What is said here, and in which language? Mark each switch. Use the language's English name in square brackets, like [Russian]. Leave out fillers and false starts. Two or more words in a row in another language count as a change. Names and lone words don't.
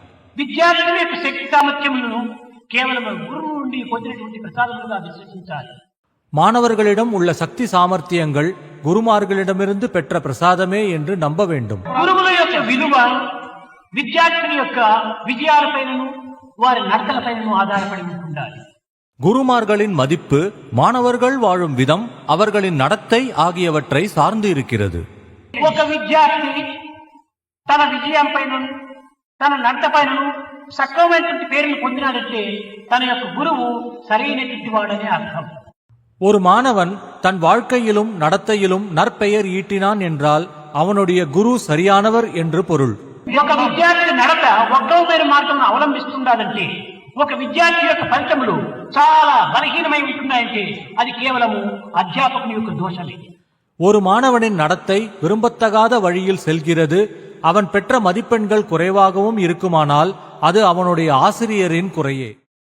[Telugu] విద్యార్థుల యొక్క శక్తి సామర్థ్యములను కేవలం గురువు నుండి పొందినటువంటి ప్రసాదములుగా విశ్వసించాలి. [Tamil] மாணவர்களிடம் உள்ள சக்தி சாமர்த்தியங்கள் குருமார்களிடமிருந்து பெற்ற பிரசாதமே என்று நம்ப வேண்டும். [Telugu] గురువుల యొక్క విలువ విద్యార్థుల యొక్క విజయాలపైనను వారి నడతలపైనను ఆధారపడి ఉండాలి. [Tamil] குருமார்களின் மதிப்பு மாணவர்கள் வாழும் விதம் அவர்களின் நடத்தை ஆகியவற்றை சார்ந்து இருக்கிறது. [Telugu] ఒక విద్యార్థి తన విజయం పైన తన నడత పైన సక్రమమైనటువంటి పేరును పొందినాడంటే తన యొక్క గురువు సరైనటువంటి వాడనే అర్థం. [Tamil] ஒரு மாணவன் தன் வாழ்க்கையிலும் நடத்தையிலும் நற்பெயர் ஈட்டினான் என்றால் அவனுடைய குரு சரியானவர் என்று பொருள். [Telugu] ఒక విద్యార్థి నడత ఒక్కమైన మార్గం అవలంబిస్తుండాలంటే ఒక విద్యార్థి యొక్క ఫలితములు చాలా బలహీనమై ఉంటున్నాయంటే అది కేవలము అధ్యాపకుని యొక్క దోషమే. [Tamil] ஒரு மாணவனின் நடத்தை விரும்பத்தகாத வழியில் செல்கிறது, அவன் பெற்ற மதிப்பெண்கள் குறைவாகவும் இருக்குமானால் அது அவனுடைய ஆசிரியரின் குறையே.